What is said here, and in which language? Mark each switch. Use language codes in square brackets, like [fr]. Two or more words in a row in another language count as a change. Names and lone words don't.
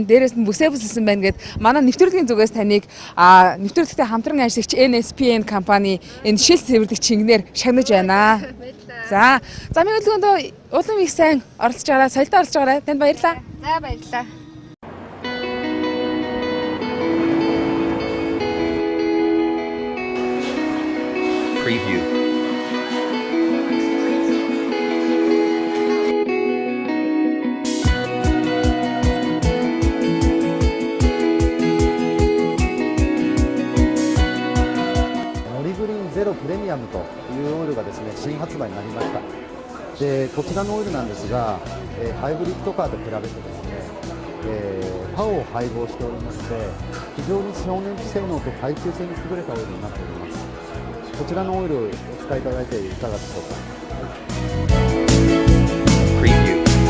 [mn] Дээрээс нь бүсээ бүсэлсэн байна гэд манай нэвтрүүлгийн зүгээс таныг нэвтрүүлэгтээ хамтран ажиллагч NSPN компани энэ шил цэвэрлэг чингнэр шагнаж байна. За замын хөдөлгөөнд улам их сайн оролцож байгаарай, соёлтой оролцож байгаарай. Танд баярлалаа. За баярлалаа. [ja] Preview. ゼロプレミアムというオイルがですね新発売になりました。でこちらのオイルなんですが、ハイブリッドカーと比べてですね、パワーを配合しておりまして非常に省燃費性能と耐久性に優れたオイルになっております。こちらのオイルをお使いいただいていかがでしょうか。 Preview.